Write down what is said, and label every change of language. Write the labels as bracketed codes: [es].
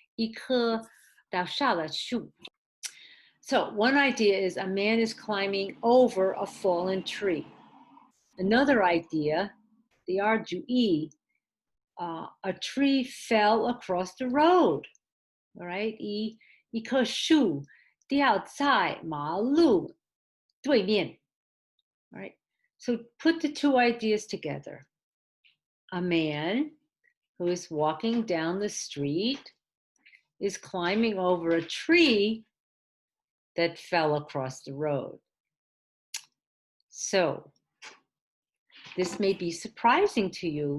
[zh] 一棵倒下的树. [en] So one idea is a man is climbing over a fallen tree. Another idea, [zh] 第二主义, [en] a tree fell across the road. All right, [zh] 一棵树掉在马路对面. [en] All right, so put the two ideas together. A man who is walking down the street is climbing over a tree that fell across the road. So this may be surprising to you.